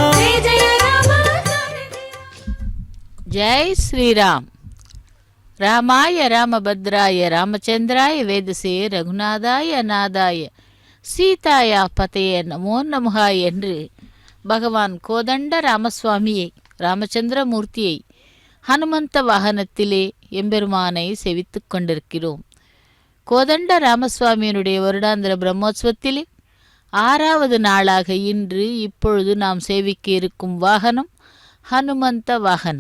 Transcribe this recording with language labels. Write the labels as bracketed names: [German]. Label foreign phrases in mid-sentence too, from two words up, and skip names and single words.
[Hindi] जय श्री राम। [Sanskrit] रामाय रामभद्राय रामचंद्राय वेदसे रघुनाथाय नादाय सीताया पतय नमो नमः [Tamil] என்று பகவான் கோதண்ட ராமசுவாமியை ராமச்சந்திரமூர்த்தியை ஹனுமந்த வாகனத்திலே எம்பெருமானை செவித்துக் கொண்டிருக்கிறோம். கோதண்ட ராமசுவாமியினுடைய வருடாந்திர பிரம்மோற்சவத்திலே 6வது நாளாக இன்று இப்பொழுது நாம் சேவிக்க இருக்கும் வாகனம் ஹனுமந்த வாகனம்.